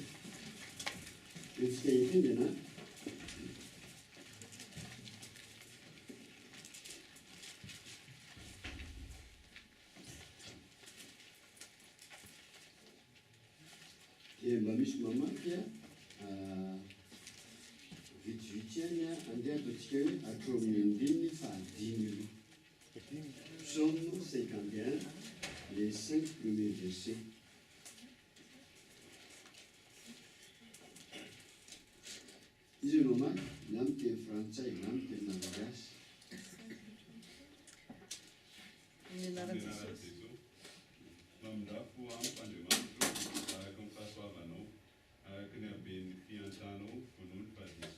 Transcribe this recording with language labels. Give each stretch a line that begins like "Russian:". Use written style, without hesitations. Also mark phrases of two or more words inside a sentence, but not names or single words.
Malagasy: Etsika ifendana dia mba misy mamaky a vitsivitsy ihany a, andeha ataontsika hoe hatreo amin'ny andininy fahadimy aloha.
French: Psaume 51, les 5 premiers versets.
Malagasy: Izy mamaky na amin'ny teny frantsay na amin'ny teny malagasy. Amin'ny anaran'i Jesosy. Mamindafo amiko Andriamanitra, araka ny fahasoavanao, araka ny haben'ny fiantranao vonoiny fa diso.